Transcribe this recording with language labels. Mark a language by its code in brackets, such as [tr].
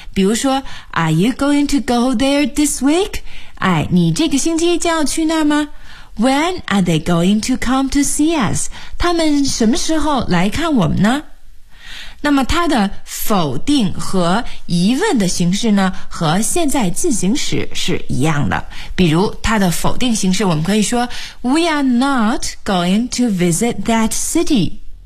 [zh] 比如说 [en] Are you going to go there this week? [zh] 哎，你这个星期就要去那儿吗？ [en] When are they going to come to see us? [zh] 他们什么时候来看我们呢？那么它的否定和疑问的形式呢，和现在进行时是一样的。比如它的否定形式，我们可以说 We are not going to visit that city。